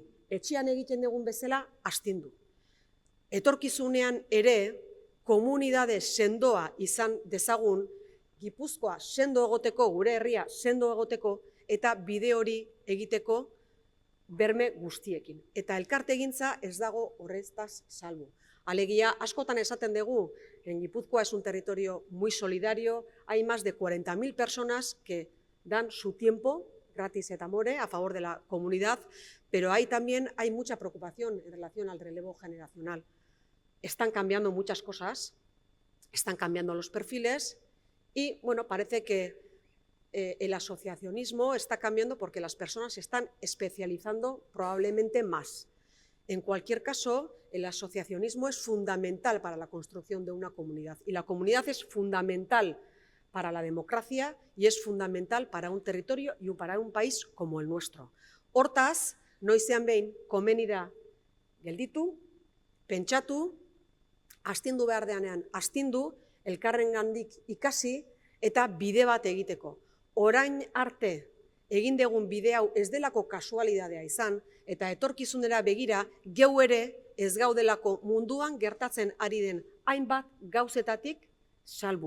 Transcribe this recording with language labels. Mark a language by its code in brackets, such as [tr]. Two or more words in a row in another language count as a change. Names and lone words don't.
[eu] Etxean egiten dugun bezala astindu. Etorkizunean ere, komunitate sendoa izan dezagun, Gipuzkoa sendo egoteko, gure herria sendo egoteko, eta bide hori egiteko berme guztiekin. Eta elkartegintza ez dago horretaz salbu. Alegia, askotan esaten dugu, [es] en Gipuzkoa es un territorio muy solidario, hay más de 40.000 personas que dan su tiempo, [la] gratis et amore, [es] a favor de la comunidad, pero también hay mucha preocupación en relación al relevo generacional. Están cambiando muchas cosas, están cambiando los perfiles y, bueno, parece que el asociacionismo está cambiando porque las personas se están especializando probablemente más. En cualquier caso, el asociacionismo es fundamental para la construcción de una comunidad y la comunidad es fundamental para la democracia y es fundamental para un territorio y para un país como el nuestro. [eu] Hortaz, noizean behin komeni da gelditu, pentsatu, astindu behar deanean astindu, elkarrengandik ikasi eta bide bat egiteko. Orain arte egin dugun bide hau ez delako kasualidadea izan eta etorkizunera begira geu ere ez gaudelako munduan gertatzen ari den hainbat gauzetatik salbu.